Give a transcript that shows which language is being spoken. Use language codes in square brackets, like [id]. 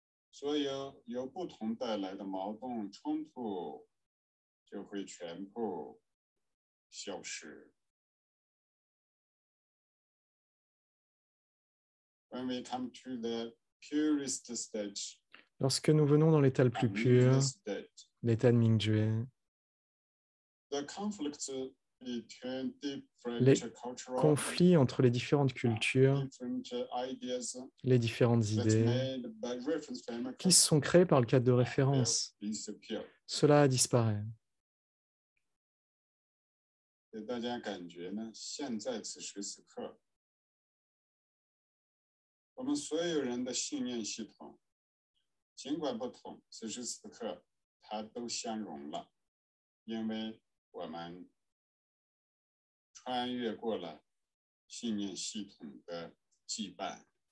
[zh] 所有由不同带来的矛盾冲突就会全部消失。 [en] When we come to the purest state, [fr] lorsque nous venons dans l'état le plus pur, l'état de Mingjue, [en] the conflicts between [fr] les [en] different cultural [fr] conflits entre les différentes cultures, [en] ideas [fr] les différentes idées qui sont créées par le cadre de référence, cela disparaît. [zh] 给大家感觉呢，现在此时此刻，我们所有人的信念系统，尽管不同，此时此刻它都相融了，因为我们穿越过了信念系统的羁绊。